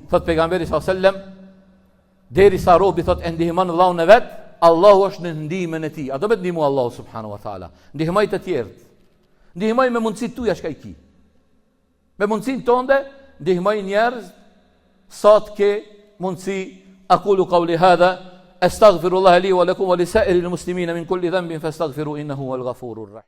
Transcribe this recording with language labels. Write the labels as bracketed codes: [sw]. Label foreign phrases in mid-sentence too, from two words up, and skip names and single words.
[sq] Thot pejgamberi [ar] صلى الله عليه وسلم, [sq] derisa robi thot e ndihmon vllahun e vet, Allahu është në ndihmën e tij. A do të ndihmoj Allahu [ar] سبحانه وتعالى. [sq] Ndihmoj të tjerët. Ndihmoj me mundësitë tuaja çka i ki. Me mundësinë tonde, ndihmoj njerëz sa të ke mundësi. [ar] أقول قولي هذا أستغفر الله لي ولكم ولسائر المسلمين من كل ذنب فاستغفروا إنه هو الغفور الرحيم.